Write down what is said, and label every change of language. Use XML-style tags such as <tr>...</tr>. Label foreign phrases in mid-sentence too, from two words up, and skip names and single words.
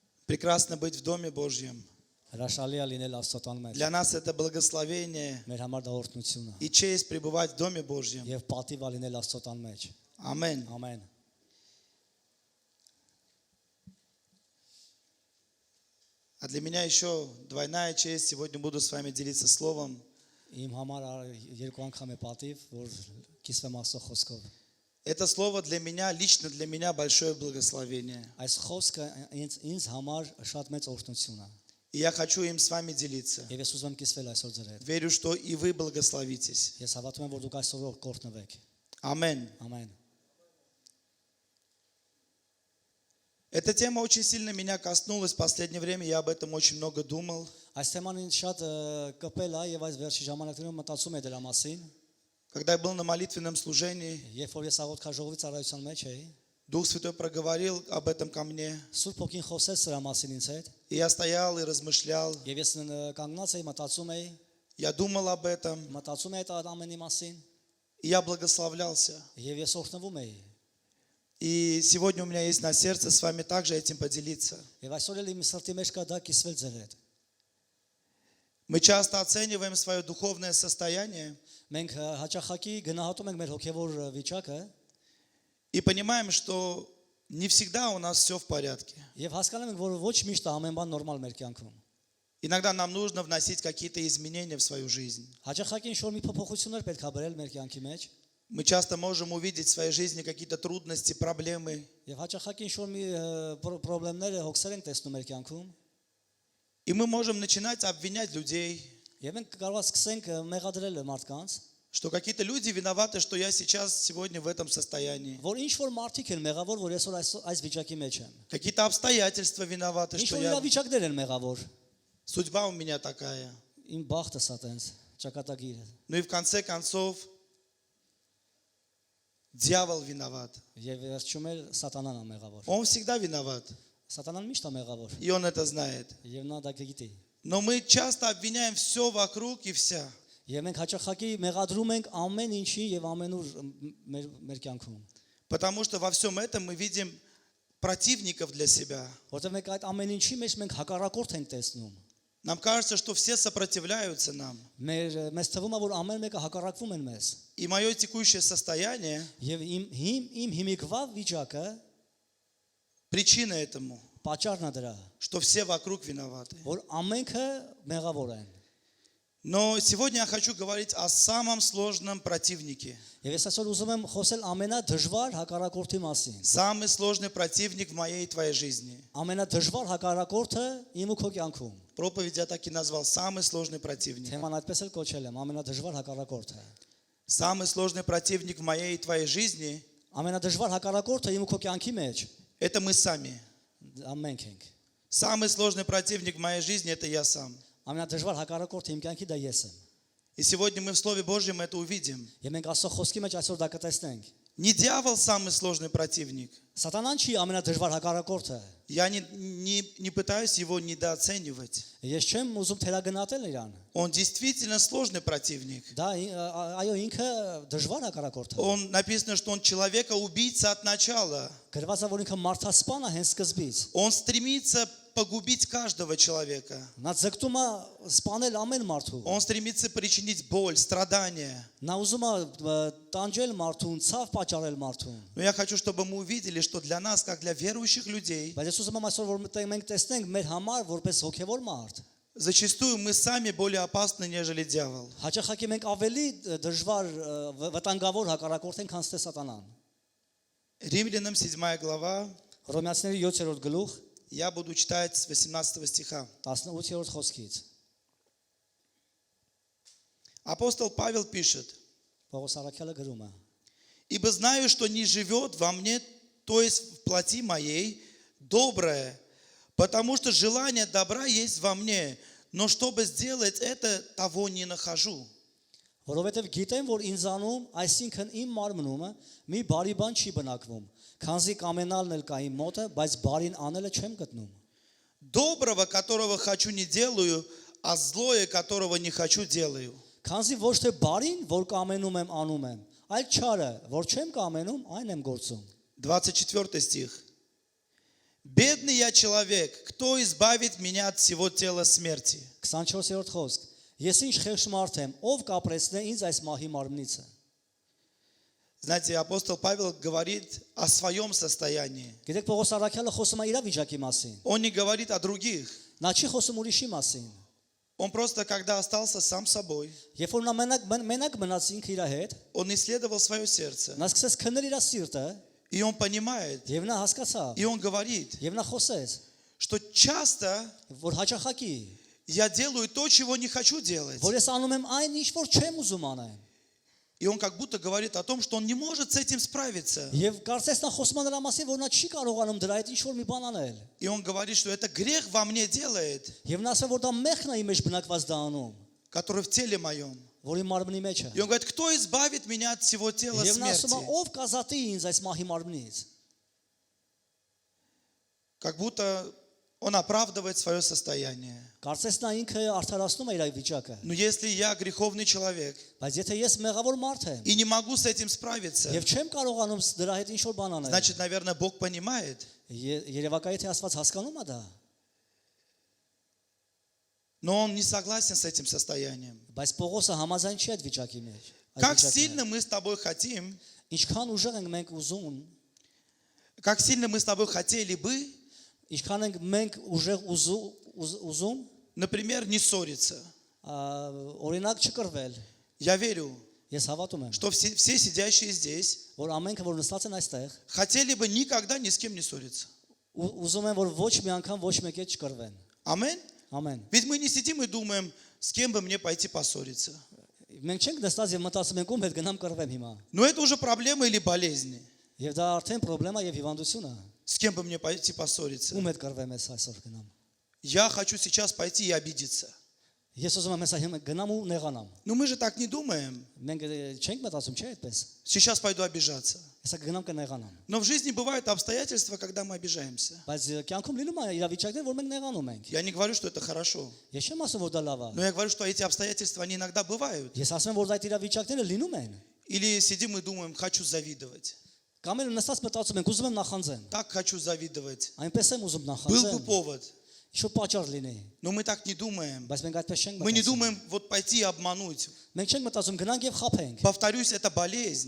<ru>Прекрасно быть в Доме Божьем.</ru> <hy>Հրաշալի է լինել Աստծո տան մեջ։</hy> <ru>Для нас это благословение</ru> <hy>Մեր համար դա օրհնություն է</hy> <ru>и честь пребывать в Доме Божьем.</ru> <hy>եւ պատիվ է լինել Աստծո տան մեջ։</hy> <ru>Аминь.</ru> <hy>Ամեն։</hy> <ru>А для меня еще двойная честь. Сегодня буду с вами делиться словом.</ru> <hy>Իմ համար երկու անգամ է պատիվ, որ կիսվեմ Աստծո խոսքով։</hy> <ru>Это слово для меня, лично для меня большое благословение.</ru> <hy>Այս խոսքը ինձ համար շատ մեծ օրհնություն է։</hy> <ru>И я хочу им с вами делиться.</ru> <hy>Եվ ես ուզում եմ կիսվել այսօր ձեր հետ։</hy> <ru>Верю, что и вы благословитесь.</ru> <hy>Ես հավատում եմ, որ դուք այսօր կօրհնվեք։</hy> <ru>Аминь.</ru> <hy>Ամեն։</hy> <ru>Эта тема очень сильно меня коснулась в последнее время. Я об этом очень много думал.</ru> <hy>Այս թեման ինձ շատ կպել է եւ այս վերջի ժամանակներում մտածում եմ դրա մասին։</hy> <ru>Когда я был на молитвенном служении,</ru> <hy>Երբ որ ես աղոթքաժողովի ծառայության մեջ էի,</hy> <ru>Дух Святой проговорил об этом ко мне.</ru> <hy>Սուրբ Հոգին խոսեց սրա մասին ինձ հետ,</hy> <ru>И я стоял и размышлял.</ru> <hy>եւ ես կանգնած էի, մտածում էի</hy> <ru>Я думал об этом.</ru> <hy>այդ ամենի մասին,</hy> <ru>И я благословлялся.</ru> <hy>եւ ես օրհնվում էի։</hy> <ru>И сегодня у меня есть на сердце с вами также этим поделиться.</ru> <hy>Եվ այսօր էլ իմ սրտի մեջ կա դա կիսվել ձեր հետ։</hy> <ru>Мы часто оцениваем свое духовное состояние</ru> <hy>Մենք հաճախակի գնահատում ենք մեր հոգեվոր վիճակը</hy> <ru>и понимаем, что не всегда у нас все в порядке.</ru> <hy>եւ հասկանում ենք, որ ոչ միշտ ամեն բան նորմալ մեր կյանքում։</hy> <ru>Иногда нам нужно вносить какие-то изменения в свою жизнь.</ru> <hy>Հաճախակի ինչ-որ մի փոփոխություններ պետք է բերել մեր կյանքի մեջ</hy> <ru>Мы часто можем увидеть в своей жизни какие-то трудности, проблемы.</ru> <hy>եւ հաճախակի ինչ-որ մի խնդիրներ, հոգսեր ենք տեսնում մեր կյանքում</hy> <ru>И мы можем начинать обвинять людей,</ru> <hy>եւ մենք կարող ենք սկսենք մեղադրել մարդկանց,</hy> <ru>что какие-то люди виноваты, что я сейчас сегодня в этом состоянии.</ru> <hy>որ ինչ-որ մարդիկ են մեղավոր, որ այսօր այս վիճակի մեջ են։</hy> <ru>Какие-то обстоятельства виноваты, что</ru> <hy>Ինչ-որ</hy> <ru>я...</ru> <hy>իրավիճակներ են մեղավոր։</hy> <ru>Судьба у меня такая.</ru> <hy>Իմ բախտս է տենց, ճակատագիրը։</hy> <ru>Ну и в конце концов, дьявол виноват.</ru> <hy>Եվ վերջում էլ սատանան է մեղավոր։</hy> <ru>Он всегда виноват,</ru> <hy>Սատանան միշտ է մեղավոր։</hy> <ru>и он это знает.</ru> <hy>Եվ նա դա գիտի։</hy> <ru>Но мы часто обвиняем все вокруг и вся.</ru> <hy>Եվ մենք հաճախակի մեղադրում ենք ամեն ինչի եւ ամենուր մեր կյանքում։</hy> <ru>Потому что во всем этом мы видим противников для себя.</ru> <hy>Որտեղ մենք այդ ամեն ինչի մեջ մենք հակառակորդ ենք տեսնում։</hy> <ru>Нам кажется, что все сопротивляются нам.</ru> <hy>Մեզ թվում է, որ ամեն մեկը հակառակվում են մեզ։</hy> <ru>И мое текущее состояние,</ru> <hy>Եվ իմ հիմիկվա վիճակը</hy> <ru>причина этому,</ru> <hy>պատճառն է դրա,</hy> <ru>что все вокруг виноваты.</ru> <hy>որ ամենքը մեղավոր են։</hy> <ru>Но сегодня я хочу говорить о самом сложном противнике.</ru> <hy>Եվ ես այսօր уզում եմ խոսել ամենադժվար հակառակորդի մասին։</hy> <ru>Самый сложный противник в моей и твоей жизни.</ru> <hy>Ամենադժվար հակառակորդը իմ ու քո կյանքում։</hy> <ru>Проповедь я так и назвал. Самый сложный противник.</ru> <hy>Թեման այդպես էլ կոչել եմ, ամենադժվար հակառակորդը։</hy> <ru>Самый сложный противник в моей и твоей жизни</ru> <hy>Ամենադժվար հակառակորդը իմ ու քո կյանքի մեջ –</hy> <ru>это мы сами.</ru> <hy>ամենք ենք։</hy> <ru>Самый сложный противник в моей жизни – это я сам.</ru> <hy>Ամենադժվար հակառակորդը իմ կյանքի դա ես եմ։</hy> <ru>И сегодня мы в Слове Божьем это увидим.</ru> <hy>Եվ մենք Աստծո խոսքի մեջ այսօր դա կտեսնենք։</hy> <ru>Не дьявол самый сложный противник.</ru> <hy>Սատանան չի ամենադժվար հակառակորդը։</hy> <ru>Я не пытаюсь его недооценивать.</ru> <hy>Ես չեմ ուզում թերագնահատել իրան։</hy> <ru>Он действительно сложный противник.</ru> <hy>Դա այո ինքը դժվար հակառակորդ է։</hy> <ru>Он написано, что он человека-убийца от начала.</ru> <hy>Գրված է, որ ինքը մարդասպան է հենց սկզբից։</hy> <ru>Он стремится погубить каждого человека.</ru> <hy>Նա ձգտում է սպանել ամեն մարդու։</hy> <ru>Он стремится причинить боль, страдания.</ru> <hy>Նա ուզում է տանջել մարդուն, ցավ պատճառել մարդուն։</hy> <ru>Но я хочу, чтобы мы увидели, что для нас, как для верующих людей,</ru> <hy>Բայց ես ուզում եմ այսօր որ մենք տեսնենք մեր համար որպես հոգևոր մարդ։</hy> <ru>зачастую мы сами более опасны, нежели дьявол.</ru> <hy>Հաճախակի մենք ավելի դժվար վտանգավոր հակառակորդ ենք, քան սատանան։</hy> <ru>Римлянам 7 глава,</ru> <hy>Հռոմեացիների 7-րդ գլուխ</hy> <ru>я буду читать с 18 стиха.</ru> <hy>18-րդ խոսքից։</hy> <ru>Апостол Павел пишет:</ru> <hy>Պողոս առաքյալը գրում է.</hy> <ru>«Ибо знаю, что не живет во мне, то есть в плоти моей, доброе, потому что желание добра есть во мне, но чтобы сделать это, того не нахожу».</ru> <hy>Որովհետև գիտեմ, որ ինձանում, այսինքն իմ մարմնումը մի բարի բան չի բնակվում, քանզի կամենալն էլ կա իմ մոտը, բայց բարին անելը չեմ գտնում։</hy> <ru>Доброго, которого хочу, не делаю, а злое, которого не хочу, делаю.</ru> <hy>Քանզի ոչ թե բարին, որ կամենում եմ, անում եմ, այլ չարը, որ չեմ կամենում, այն եմ գործում։</hy> <ru>24 стих. Бедный я человек, кто избавит меня от всего тела смерти?</ru> <hy>24-րդ խոսք։ Ես ինչ խեղճ մարդ եմ, ով կապրեցնե ինձ այս մահի մարմնիցը։</hy> <ru>Знаете, апостол Павел говорит о своем состоянии.</ru> <hy>Գիտեք Պողոս առաքյալը խոսում է իր վիճակի մասին։</hy> <ru>Он не говорит о других.</ru> <hy>Նա չի խոսում ուրիշի մասին։</hy> <ru>Он просто, когда остался сам собой,</ru> <hy>Երբ որ նա մենակ մնաց ինքը իր հետ,</hy> <ru>он исследовал свое сердце.</ru> <hy>նա սկսեց քննել իր սիրտը,</hy> <ru>И он понимает,</ru> <hy>եւ նա հասկացավ,</hy> <ru>и он говорит,</ru> <hy>եւ նա խոսեց,</hy> <ru>что часто</ru> <hy>որ հաճախակի,</hy> <ru>я делаю то, чего не хочу делать.</ru> <hy>որ ես անում եմ այն ինչ որ չեմ ուզում անեմ։</hy> <ru>И он как будто говорит о том, что он не может с этим справиться.</ru> <hy>Եվ կարծես նա խոսում է նրա մասին, որ նա չի կարողանում дրա այդ ինչ որ մի բան անել։</hy> <ru>И он говорит, что это грех во мне делает,</ru> <hy>Եվ նա ասել որ դա մեղքն է իմ մեջ բնակված դա անում,</hy> <ru>который в теле моем.</ru> <hy>որ իմ մարմնի մեջ է։</hy> <ru>И он говорит, кто избавит меня от всего тела</ru> <hy>Եվ նա ասում է</hy> <ru>смерти?</ru> <hy>ով կազատի ինձ այս մահի մարմնից։</hy> <ru>Как будто он оправдывает свое состояние.</ru> <hy>Կարծես նա ինքը արդարացնում է իր վիճակը։</hy> <ru>Но если я греховный человек</ru> <hy>Բայց եթե ես մեղավոր մարդ եմ</hy> <ru>и не могу с этим справиться,</ru> <hy>եւ չեմ կարողանում դրա հետ ինչ որ բան անել,</hy> <ru>значит, наверное, Бог понимает,</ru> <hy>Երևակայ թե Աստված հասկանում է դա,</hy> <ru>но он не согласен с этим состоянием.</ru> <hy>բայց Պողոսը համաձայն չի այդ վիճակի մեջ։ այդ</hy> <ru>Как</ru> <hy>վիճակի հետ։</hy> <ru>сильно мы с тобой хотим,</ru> <hy>Ինչքան ուժեղ ենք մենք ուզում,</hy> <ru>как сильно мы с тобой хотели бы,</ru> <hy>ինչքան ենք մենք ուժեղ ուզում,</hy> <ru>например, не ссориться.</ru> <hy>օրինակ չկրվել։</hy> <ru>Я верю,</ru> <hy>Ես հավատում եմ,</hy> <ru>что все сидящие здесь</ru> <hy>որ ամենքը որ նստած են այստեղ,</hy> <ru>хотели бы никогда ни с кем не ссориться.</ru> <hy>ուզում են որ ոչ մի անգամ ոչ մեկի հետ չկրվեն։</hy> <ru>Аминь.</ru> <hy>Ամեն։</hy> <ru>Ведь мы не сидим и думаем, с кем бы мне пойти поссориться.</ru> <hy>Մենք չենք նստած եւ մտածում ենք ում հետ գնամ կրվեմ հիմա։</hy> <ru>Но это уже проблема или болезнь.</ru> <hy>Եվ դա արդեն խնդրեմ է եւ հիվանդություն է։</hy> <ru>С кем бы мне пойти поссориться?</ru> <hy>Ում հետ կրվեմ ես այսօր գնամ։</hy> <ru>Я хочу сейчас пойти и обидеться.</ru> <hy>Ես ուզում եմ հեսա հիմա գնամ ու նեղանամ։</hy> <ru>Но мы же так не думаем.</ru> <hy>Մենք չենք մտածում չէ՞ այդպես։</hy> <ru>Сейчас пойду обижаться.</ru> <hy>Հեսա գնամ կնեղանամ։</hy> <ru>Но в жизни бывают обстоятельства, когда мы обижаемся.</ru> <hy>Բայց կյանքում լինում է իրավիճակներ, որ մենք նեղանում ենք։</hy> <ru>Я не говорю, что это хорошо.</ru> <hy>Ես չեմ ասում որ դա լավ է։</hy> <ru>Но я говорю, что эти обстоятельства, они иногда бывают.</ru> <hy>Ես ասում եմ որ այդ իրավիճակները լինում են։</hy> <ru>Или сидим и думаем, хочу завидовать.</ru> <hy>Կամ էլ նստած մտածում ենք ուզում եմ նախանձեմ։</hy> <ru>Так хочу завидовать.</ru> <hy>Այնպես եմ ուզում</hy> <ru>Был бы</ru> <hy>նախանձեմ։</hy> <ru>повод.</ru> <hy>Ինչ որ պատճառ լինի։</hy> <ru>Но мы так не думаем.</ru> <hy>Բայց մենք այդպես չենք</hy> <ru>Мы не</ru> <hy>մտածում։</hy> <ru>думаем вот пойти и обмануть.</ru> <hy>Մենք չենք մտածում գնանք եւ խափենք։</hy> <ru>Повторюсь, это болезнь.</ru>